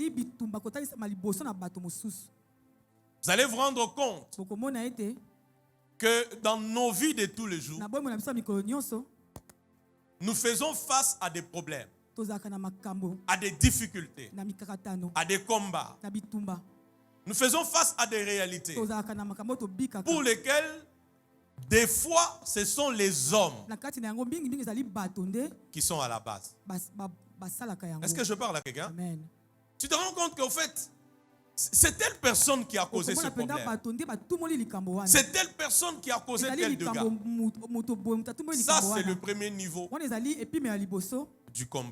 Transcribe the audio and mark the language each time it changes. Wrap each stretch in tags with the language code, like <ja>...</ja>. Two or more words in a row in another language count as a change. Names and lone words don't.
<fr>Vous allez vous rendre compte que dans nos vies de tous les jours, nous faisons face à des problèmes,</fr> <ln>tozalaka na makambo</ln> <fr>à des difficultés,</fr> <ln>na mikakatano</ln> <fr>à des combats.</fr> <ln>na bitumba</ln> <fr>Nous faisons face à des réalités</fr> <ln>tozalaka na makambo tobikaka</ln> <fr>pour lesquelles, des fois, ce sont les hommes</fr> <ln>na kati na yango mingi ezali bato nde</ln> <fr>qui sont à la base.</fr> <ln>basalaka yango.</ln> <fr>Est-ce que je parle à quelqu'un? Amen. Tu te rends compte qu'en fait, c'est telle personne qui a causé ce problème. C'est telle personne qui a causé tel dégât. Ça, c'est le premier niveau du combat.</fr>